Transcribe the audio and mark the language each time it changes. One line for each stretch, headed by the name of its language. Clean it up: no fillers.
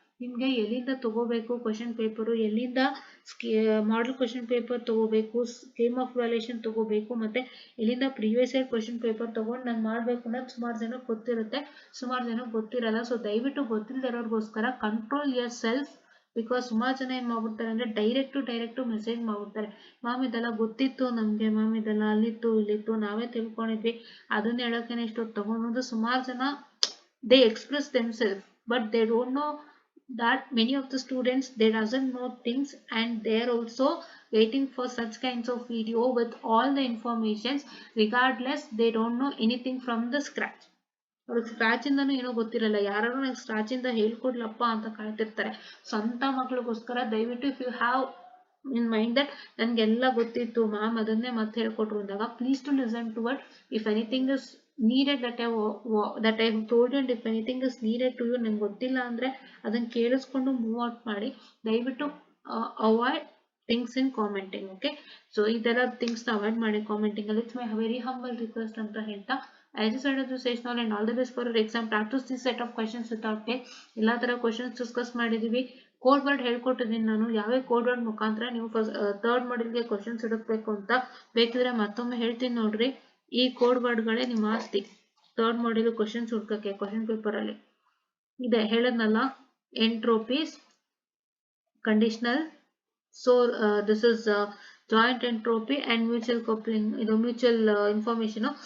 Kannada: ನಿಮ್ಗೆ ಎಲ್ಲಿಂದ ತಗೋಬೇಕು ಕ್ವಶನ್ ಪೇಪರು, ಎಲ್ಲಿಂದ ಮಾಡಲ್ ಕ್ವಶನ್ ಪೇಪರ್ ತಗೋಬೇಕು, ಸ್ಕೀಮ್ ಆಫ್ ವ್ಯಾಲ್ಯೂಯೇಷನ್ ತಗೋಬೇಕು, ಮತ್ತೆ ಎಲ್ಲಿಂದ ಪ್ರೀವಿಯಸ್ ಇಯರ್ ಕ್ವಶನ್ ಪೇಪರ್ ತಗೊಂಡು ನಾನು ಮಾಡ್ಬೇಕು ಅನ್ನೋದು ಸುಮಾರು ಜನಕ್ಕೆ ಗೊತ್ತಿರುತ್ತೆ, ಸುಮಾರು ಜನಕ್ಕೆ ಗೊತ್ತಿರಲ್ಲ. ಸೊ ದಯವಿಟ್ಟು ಗೊತ್ತಿಲ್ಲದಿರೋರ್ಗೋಸ್ಕರ
English: control yourself
Kannada: ಬಿಕಾಸ್ ಸುಮಾರು ಜನ ಏನ್ ಮಾಡ್ಬಿಡ್ತಾರೆ ಅಂದ್ರೆ ಡೈರೆಕ್ಟ್ ಮೆಸೇಜ್ ಮಾಡ್ಬಿಡ್ತಾರೆ, ಮ್ಯಾಮ್ ಇದೆಲ್ಲ ಗೊತ್ತಿತ್ತು ನಮ್ಗೆ, ಮ್ಯಾಮ್ ಇದೆಲ್ಲ ಅಲ್ಲಿತ್ತು ಇಲ್ಲಿತ್ತು ನಾವೇ ತಿಳ್ಕೊಂಡಿದ್ವಿ, ಅದನ್ನ ಹೇಳೋಕೆ ಇಷ್ಟೊತ್ತು ತಗೊಂಡು ಸುಮಾರು ಜನ
English: they express themselves, but they don't know that many of the students they doesn't know things, and they're also waiting for such kinds of video with all the informations. Regardless, they don't know anything from the scratch.
Kannada: ಅವ್ರಿಗೆ scratch ಇಂದನೂ ಏನೋ ಗೊತ್ತಿರಲ್ಲ, ಯಾರು ನಂಗೆ scratch ಇಂದ ಹೇಳ್ಕೊಡ್ಲಪ್ಪ ಅಂತ ಕಾಯ್ತಿರ್ತಾರೆ. ಸ್ವಂತ ಮಕ್ಳಿಗೋಸ್ಕರ ದಯವಿಟ್ಟು
English: if you have in mind that
Kannada: ನನ್ಗೆಲ್ಲ ಗೊತ್ತಿತ್ತು ಮ್ಯಾಮ್ ಅದನ್ನೇ ಮತ್ತೆ ಹೇಳ್ಕೊಟ್ರು ಅಂದಾಗ,
English: please to listen to what if anything is needed that I have told you, and if anything is needed to you
Kannada: ನಂಗೆ ಗೊತ್ತಿಲ್ಲ ಅಂದ್ರೆ ಅದನ್ನ ಕೇಳಿಸ್ಕೊಂಡು ಮೂವ್ ಔಟ್ ಮಾಡಿ.
English: ದಯವಿಟ್ಟು avoid things in commenting.
Kannada: Okay, so ಇದೆಲ್ಲ ಥಿಂಗ್ಸ್ ನ ಅವಾಯ್ಡ್ ಮಾಡಿ ಕಾಮೆಂಟಿಂಗ್ ಅಲ್ಲಿ.
English: it's my very humble request
Kannada: ಅಂತ ಹೇಳ್ತಾ
English: I just wanted to say all and all the best for your exam. Practice this set of questions without fail.
Kannada: ಎಲ್ಲಾ ತರ questions discuss ಮಾಡಿದೀವಿ. Code word ಹೇಳ್ಕೊಟ್ಟಿದ್ದೀನಿ ನಾನು, ಯಾವ್ಯಾವ ಕೋಡ್ ವರ್ಡ್ ಮುಖಾಂತರ ನೀವು third ಮಾಡೆಲ್ಗೆ questions ಹುಡುಕ್ಬೇಕು ಅಂತ ಬೇಕಿದ್ರೆ ಮತ್ತೊಮ್ಮೆ ಹೇಳ್ತೀನಿ ನೋಡ್ರಿ. ಈ ಕೋಡ್ ವರ್ಡ್ಗಳೇ ನಿಮ್ಮ ಆಸ್ತಿ. ಥರ್ಡ್ ಮಾಡೆಲ್ ಕ್ವಶನ್ಸ್ ಹುಡ್ಕಕ್ಕೆ ಕ್ವಶನ್ ಪೇಪರ್ ಅಲ್ಲಿ ಇದೆ ಹೇಳದ್ನಲ್ಲ, ಎಂಟ್ರೋಪೀಸ್, conditional,
English: so this is joint entropy and mutual coupling,
Kannada: ಇದು ಮ್ಯೂಚುವಲ್ ಇನ್ಫಾರ್ಮೇಶನ್.